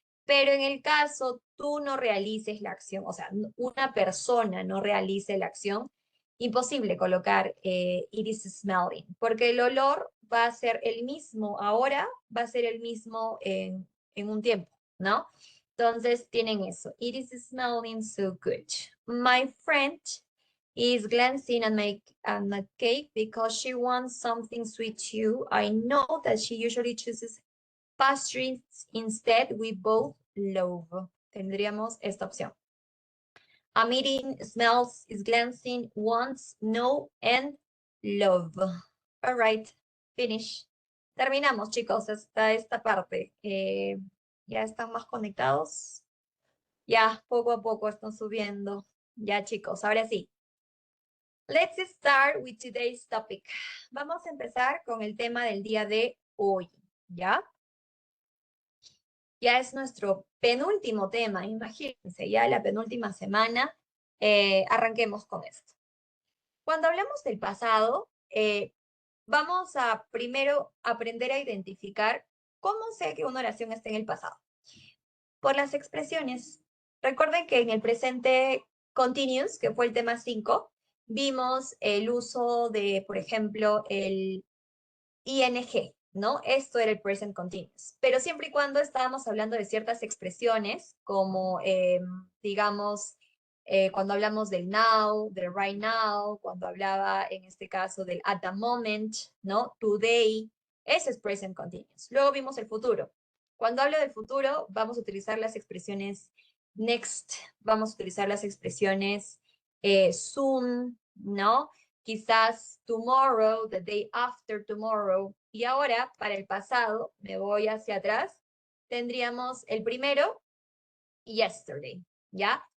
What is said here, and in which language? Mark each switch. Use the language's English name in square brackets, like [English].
[Spanish] Pero en el caso tú no realices la acción, o sea, una persona no realice la acción, imposible colocar [English] it is smelling, [Spanish] porque el olor va a ser el mismo ahora, va a ser el mismo en un tiempo, ¿no? Entonces tienen eso. [English] It is smelling so good. My friend is glancing at my cake because she wants something sweet too. I know that she usually chooses pastries instead. We both love. [Spanish] Tendríamos esta opción. [English] I'm eating, smells, is glancing, wants, no, and love. All right, finish. [Spanish] Terminamos, chicos, hasta esta parte. ¿Ya están más conectados? Ya, poco a poco están subiendo. Ya, chicos, ahora sí. [English] Let's start with today's topic. [Spanish] Vamos a empezar con el tema del día de hoy, ¿ya? Ya es nuestro penúltimo tema, imagínense, ya la penúltima semana. Arranquemos con esto. Cuando hablamos del pasado, vamos a primero aprender a identificar cómo sé que una oración está en el pasado. Por las expresiones. Recuerden que en el presente continuous, que fue el tema 5, vimos el uso de, por ejemplo, el ing, ¿no? Esto era el present continuous. Pero siempre y cuando estábamos hablando de ciertas expresiones, como, digamos, cuando hablamos del now, del right now, cuando hablaba, en este caso, del [English] at the moment, [Spanish] ¿no? Today, ese es present continuous. Luego vimos el futuro. Cuando hablo del futuro, vamos a utilizar las expresiones next, vamos a utilizar las expresiones soon, ¿no? Quizás [English] tomorrow, the day after tomorrow. [Spanish] Y ahora, para el pasado, me voy hacia atrás, tendríamos el primero, yesterday, ¿ya?